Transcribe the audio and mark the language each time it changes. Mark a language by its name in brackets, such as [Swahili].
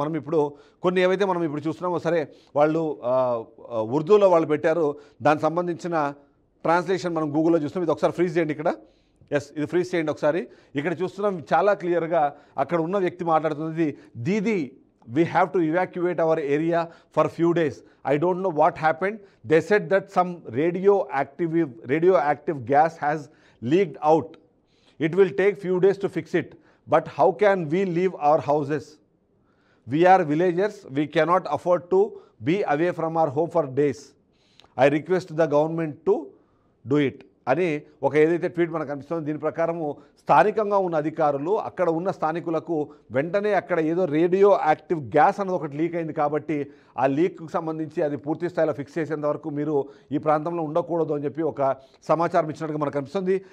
[Telugu] మనం ఇప్పుడు కొన్ని ఏవైతే మనం ఇప్పుడు చూస్తున్నామో సరే, వాళ్ళు ఉర్దూలో వాళ్ళు పెట్టారు, దానికి సంబంధించిన ట్రాన్స్లేషన్ మనం గూగుల్లో చూస్తున్నాం. ఇది ఒకసారి ఫ్రీజ్ చేయండి ఇక్కడ. ఇది ఫ్రీజ్ చేయండి ఒకసారి. ఇక్కడ చూస్తున్నాం చాలా క్లియర్గా అక్కడ ఉన్న వ్యక్తి మాట్లాడుతున్నది, Didi [English] we have to evacuate our area for few days. I don't know what happened. They said that some radioactive gas has leaked out. It will take few days to fix it. But how can we leave our houses? We are villagers. We cannot afford to be away from our home for days. I request the government to do it. [Telugu] అని ఒక ఏదైతే tweet మనకు కనిపిస్తుందో దీని ప్రకారము స్థానికంగా ఉన్న అధికారులు అక్కడ ఉన్న స్థానికులకు వెంటనే అక్కడ ఏదో రేడియో యాక్టివ్ గ్యాస్ అనేది ఒకటి లీక్ అయింది కాబట్టి ఆ లీక్కు సంబంధించి అది పూర్తి స్థాయిలో ఫిక్స్ చేసేంత వరకు మీరు ఈ ప్రాంతంలో ఉండకూడదు అని చెప్పి ఒక సమాచారం ఇచ్చినట్టుగా మనకు కనిపిస్తుంది.